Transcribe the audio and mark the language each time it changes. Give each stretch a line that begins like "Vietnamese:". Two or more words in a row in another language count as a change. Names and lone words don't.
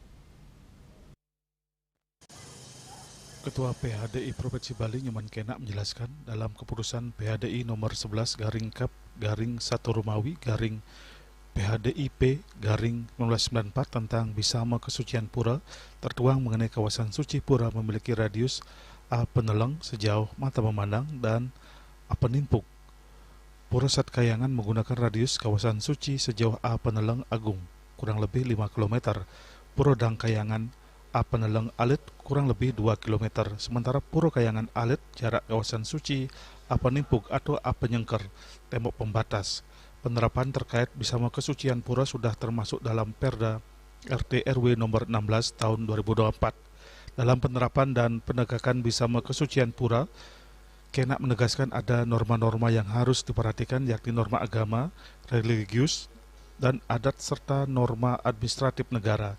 Indonesian: Ketua PHDI Provinsi Bali Nyoman Kenak menjelaskan dalam keputusan PHDI nomor 11 /Kap /1 Romawi PHDIP /1994 tentang Bisama Kesucian Pura tertuang mengenai kawasan suci pura memiliki radius A peneleng sejauh mata memandang dan A penimpuk. Pura Satkayangan menggunakan radius kawasan suci sejauh A peneleng agung kurang lebih 5 km. Pura Dangkayangan A peneleng alit kurang lebih 2 km, sementara Pura Kayangan alit jarak kawasan suci A penimpuk atau A penyengker, tembok pembatas. Penerapan terkait Bisama Kesucian Pura sudah termasuk dalam Perda RT RW nomor 16 tahun 2024. Dalam penerapan dan penegakan Bisama Kesucian Pura, Kenak menegaskan ada norma-norma yang harus diperhatikan, yakni norma agama, religius, dan adat serta norma administratif negara.